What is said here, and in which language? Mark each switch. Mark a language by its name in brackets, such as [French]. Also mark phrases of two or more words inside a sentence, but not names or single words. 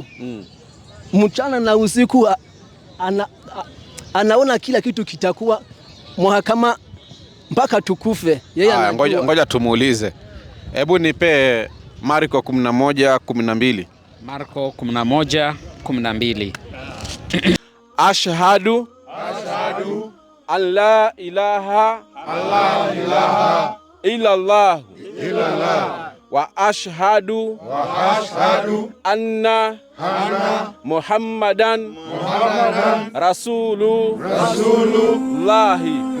[Swahili] Mchana na usiku anaona kila kitu kitakuwa mahakama mpaka tukufe. Yeye anajua. Ngoja tumuulize. Hebu nipe Marko 11:12. Marko 11:12. [Arabic] أشهد أن لا إله إلا الله وأشهد أن محمدا رسول الله.